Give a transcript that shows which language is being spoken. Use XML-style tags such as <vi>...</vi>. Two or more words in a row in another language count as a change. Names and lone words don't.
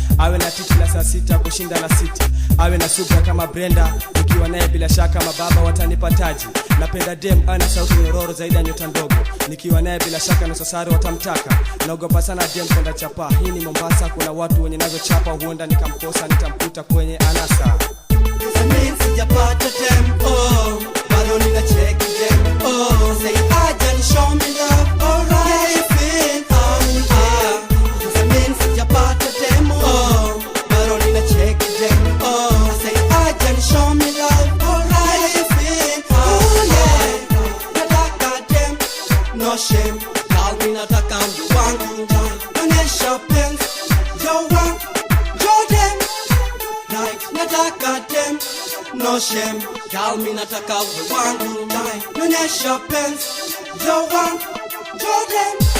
<sw>Awe na titi la saa sita kushinda la City. Awe na subra kama Brenda, nikiwa naye bila shaka mababa watanipa taji. Napenda dem awe na sauti nyororo zaidi ya nyota ndogo. Nikiwa naye bila shaka nusu sare watamtaka. Naogopa sana dem kwenda chapa. Hii ni Mombasa, kuna watu wenye nazo chapa, huenda nikamkosa, nitamkuta kwenye anasa.</sw> <en>Doesn't mean</en> <sw>sijapata tempo, bado nina check tempo.</sw> <en>Say,</en> <sw>"Aja ni</sw> <en>show me love, alright."</en> <sw>Feel, ah, ah.</sw> <en>Doesn't mean</en> <sw>sijapata tempo, Bado nina check dem.</sw> <en>Oh, I say,</en> <sw>"Aje ni</sw> <en>show me love." Alright. How you feel? Oh, yeah.</en> <sw>Nataka dem.</sw> <en>No shame.</en> <sw>Girl, mi nataka mtu wangu. Onyesha penzi. Yo, wangu.</sw> <en>Yo, dem. Right.</en> <sw>Nataka dem.</sw> <en>No shame.</en> <sw>Girl, mi nataka mtu wangu. Onyesha penzi. Yo, wangu. Yo, dem.</sw>